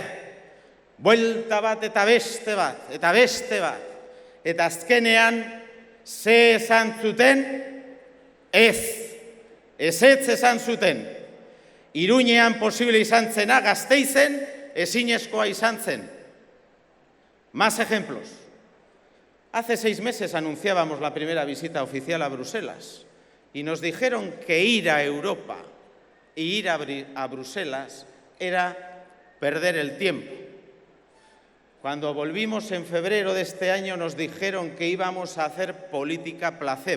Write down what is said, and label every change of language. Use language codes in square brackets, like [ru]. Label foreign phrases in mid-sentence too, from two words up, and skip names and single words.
[eu] Buelta bat eta beste bat, eta beste bat. Eta azkenean, ze esan zuten? Ez. Ezetz esan zuten. Iruñean posible izan zena, Gasteizen ezinezkoa izan zen. [es] Más ejemplos. Hace 6 meses anunciábamos la primera visita oficial a Bruselas y nos dijeron que ir a Europa e ir a Bruselas era perder el tiempo. Cuando volvimos en febrero de este año nos dijeron que íbamos a hacer política placebo.